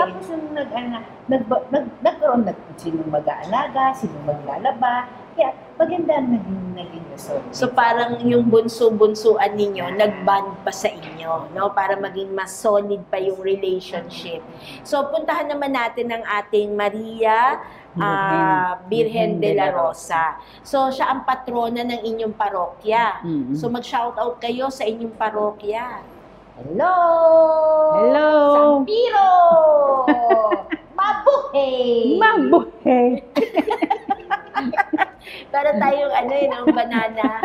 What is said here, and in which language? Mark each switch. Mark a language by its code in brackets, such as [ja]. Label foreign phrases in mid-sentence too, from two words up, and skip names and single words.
[tl] Tapos yung nagkaroon sinong mag-aalaga, sinong maglalaba. Kaya maganda ang naging result. So parang yung bunso-bunsuan ninyo, nag-bond pa sa inyo, no? Para maging mas solid pa yung relationship. So puntahan naman natin ang ating Maria Birhen de la Rosa. So siya ang patrona ng inyong parokya. So mag-shoutout kayo sa inyong parokya. Hello! Hello! Sampiro! Mabuhay! Mabuhay! Para tayong yung banana.